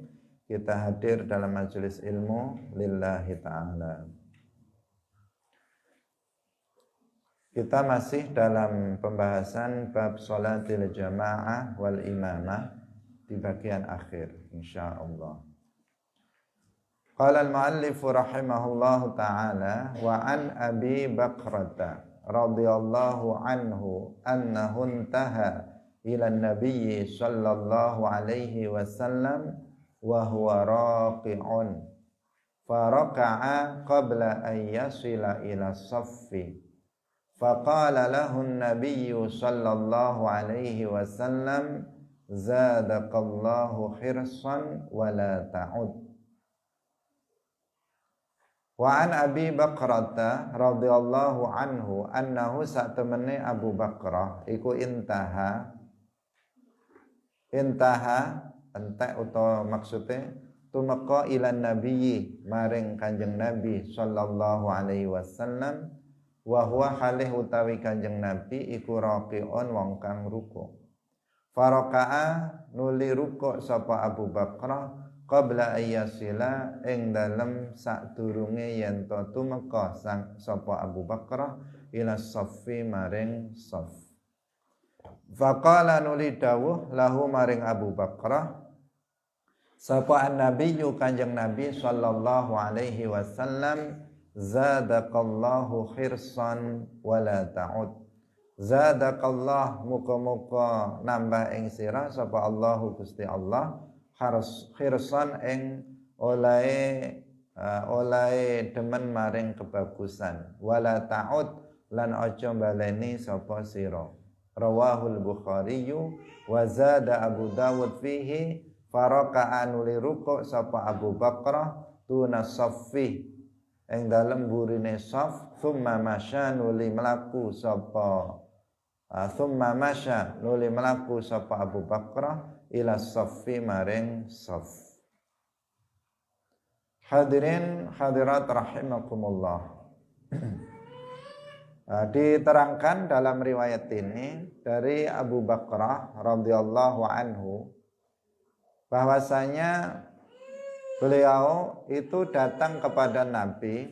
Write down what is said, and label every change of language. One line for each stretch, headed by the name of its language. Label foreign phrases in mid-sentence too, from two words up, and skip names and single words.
Indonesian: Kita hadir dalam majelis ilmu
Arabic: لله تعالى.
Indonesian: Kita masih dalam pembahasan bab
Arabic: صلاة الجماعة والإمامة
Indonesian: di bagian akhir insyaallah.
Arabic: قال المؤلف رحمه الله تعالى وعن أبي بكرة رضي الله عنه أنه انتهى إلى النبي صلى الله عليه وسلم وهو راكع فركع قبل أن يصل إلى الصف فقال له النبي صلى الله عليه وسلم زادك الله حرصا ولا تعد. وعن أبي بكرة رضي الله عنه أنه
Javanese: satemene Abu Bakrah iku intaha entek utawa maksudnya tumeka
Arabic: إلى النبي
Javanese: maring kanjeng Nabi
Arabic: صلى الله عليه وسلم وهو حاله
Javanese: utawi kanjeng Nabi iku raqiun wong kang ruku. Faraka'a nuli ruku sapa Abu Bakrah
Arabic: قبل أن يصل
Javanese: ing dalem sadurunge yen to tumeka sapa Abu Bakrah
Arabic: إلى الصف
Javanese: maring saf. Faqala nuli dawuh lahu maring Abu Bakrah sapa an-nabiyyu kanjeng Nabi
Arabic: صلى الله عليه وسلم، زادك الله حرصا ولا تعد.
Javanese: Zadaqallah, muka-muka nambah ing sira sapa Allahu Gusti Allah khirsan ing olahe demen maring kebagusan,
Arabic: ولا تعد
Javanese: lan aja baleni sapa sira.
Arabic: رواه البخاري وزاد أبو داود فيه فركعا للركوع'
Javanese: sapa Abu Bakrah
Arabic: دون الصف
Javanese: ing dalem burine saf,
Arabic: ثم مشى
Javanese: nuli mlaku sapa Abu Bakrah
Arabic: إلى الصف
Javanese: maring saf.
Indonesian: Hadirin hadirat rahimakumullah. Diterangkan dalam riwayat ini dari Abu Bakrah
Arabic: رضي الله عنه
Indonesian: bahwasanya beliau itu datang kepada Nabi.